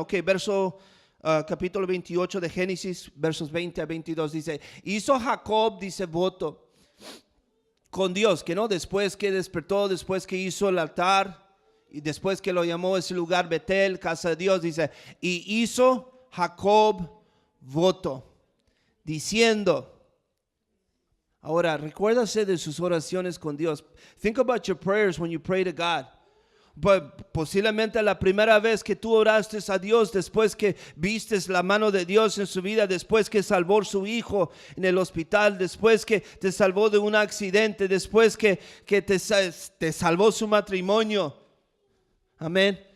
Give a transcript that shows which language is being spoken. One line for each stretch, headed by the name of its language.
Spanish: Ok, capítulo 28 de Génesis, versos 20 a 22 dice: hizo Jacob, dice, voto con Dios, después que despertó, después que hizo el altar y después que lo llamó ese lugar Betel, casa de Dios, dice, y hizo Jacob voto, diciendo. Ahora, recuérdase de sus oraciones con Dios.
English: Think about your prayers when you pray to God.
Spanish: Posiblemente la primera vez que tú oraste a Dios, después que vistes la mano de Dios en su vida, después que salvó a su hijo en el hospital, después que te salvó de un accidente, después que te salvó su matrimonio. Amén.